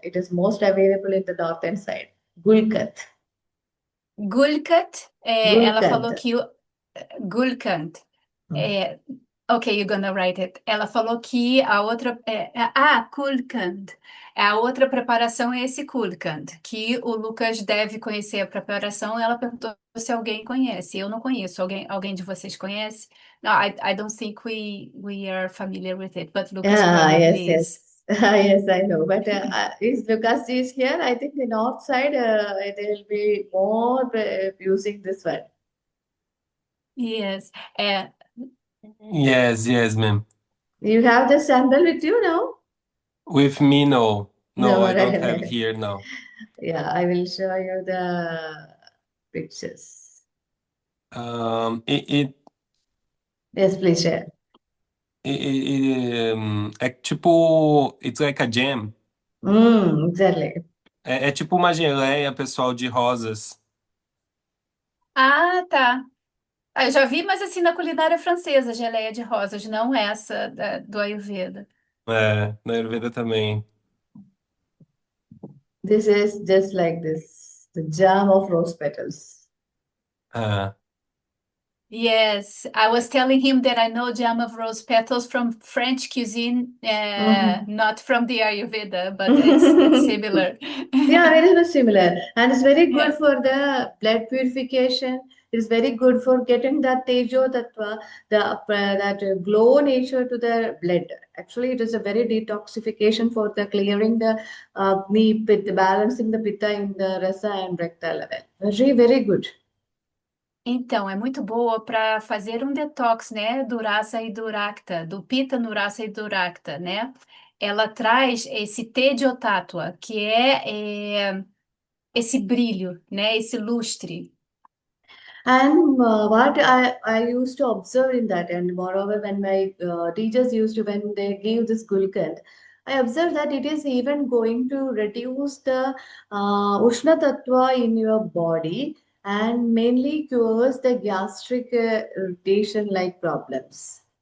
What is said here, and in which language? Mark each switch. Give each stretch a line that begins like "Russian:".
English: It is most available in the northern side. Gulkand.
Portuguese: Gulkat, ela Gulkand. falou que Gulkand. Hmm. É,
English: ok, you're gonna write it.
Portuguese: Ela falou que a outra. Kulkand. A outra preparação é esse Kulkand, que o Lucas deve conhecer a preparação. Ela perguntou se alguém conhece. Eu não conheço. Alguém de vocês conhece?
English: No, I don't think we are familiar with it, but Lucas Yes, probably yes. is. Yes, I know. But is Lucas ji is here? I think the north side, they will be more using this one. Yes. É, Yes, yes, ma'am. You have the sandal with you now? With me, no. No, No, I don't have right. here now. Yeah, I will show you the pictures. It Yes, please share.
Portuguese: é tipo,
English: it's like a jam. Exactly.
Portuguese: É tipo uma geleia, pessoal, de rosas. tá. Eu já vi, mas assim, na culinária francesa, geleia de rosas, não essa do Ayurveda. É, na Ayurveda também.
English: This is just like this, the jam of rose petals. Ah. Yes, I was telling him that I know jam of rose petals from French cuisine, Mhm. not from the Ayurveda, but it's similar. Yeah, very much similar. And it's very good Yeah. for the blood purification. It's very good for getting that tejo tattva, that glow nature to the blood. Actually, it is a very detoxification for the clearing the Agni, pitta, balancing the pitta in the rasa and rectal level. Very, very good.
Portuguese: Então, é muito boa para fazer um detox, né, do Rasa e do Rakta, do Pitta no Rasa e do Rakta, né? Ela traz esse Tediotátua, que é esse brilho, né, esse lustre.
English: And what I used to observe in that, and moreover, when my teachers used to, when they give this Gulkand, I observed that it is even going to reduce the Ushna Tattva in your body and mainly cures the gastric irritation like problems.